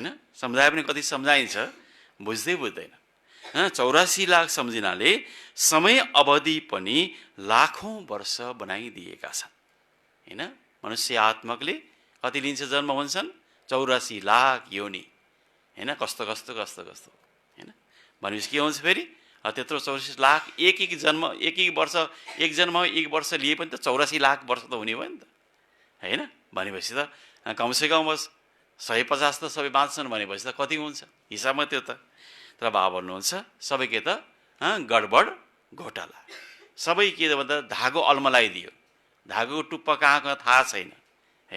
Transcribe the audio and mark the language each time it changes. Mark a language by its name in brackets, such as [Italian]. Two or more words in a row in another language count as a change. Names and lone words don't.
[Nepali] सम्झाए पनि कति सम्झाइन्छ बुझ्दैन। 84 लाख सम्झिनाले समय अवधि पनि लाखौं वर्ष बनाइदिएका छन्, होइन? मनुष्य आत्मकले कति लिन्छ जन्म भन्छन्? 84 लाख योनि, होइन? कस्तो होइन? भनेपछि के हुन्छ फेरि त्यत्रो 84 लाख एक जन्म एक वर्ष, एक जन्म एक वर्ष लिए पनि त 84 लाख वर्ष त हुने भयो नि त, होइन? भनेपछि त कमसेकम बस 150 त सबै बाँच्छन् भनेपछि त कति हुन्छ हिसाबमा त्यो त। तर बाबा भन्नुहुन्छ सबै के त गडबड घोटाला, सबै के भन्दा धागो अल्मलाइदियो, धागोको टुप्पा कहाँ थाहा छैन, होइन?